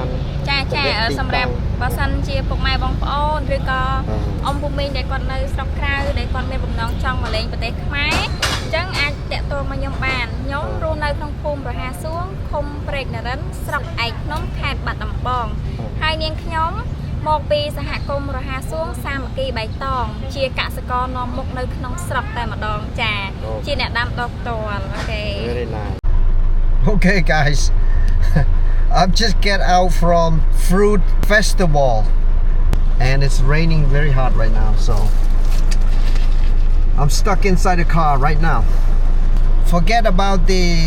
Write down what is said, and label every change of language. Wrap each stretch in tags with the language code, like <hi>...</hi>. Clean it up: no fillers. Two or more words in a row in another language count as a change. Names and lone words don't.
<km>ចាសម្រាប់បើសិនជាពុកម៉ែបងប្អូនឬក៏អ៊ំពូមីងដែលគាត់នៅស្រុកក្រៅដែលគាត់មានបំណងចង់មកលេងប្រទេសខ្មែរអញ្ចឹងអាចតាក់ទងមកខ្ញុំបានខ្ញុំរស់នៅក្នុងភូមិប្រហាសួងឃុំព្រែកនរិនស្រុកឯកភ្នំខេត្តបាត់ដំបងហើយនាងខ្ញុំមកពីសហគមន៍រហាសួងសាមគ្គីបៃតងជាកសិករនាំមុខនៅក្នុងស្រុកតែម្ដងចាជាអ្នកដាំដុះផ្ទាល់អូខេ</km> <en>Very nice Okay guys I've just get out from fruit festival and it's raining very hard right now so I'm stuck inside the car right now forget about the</en>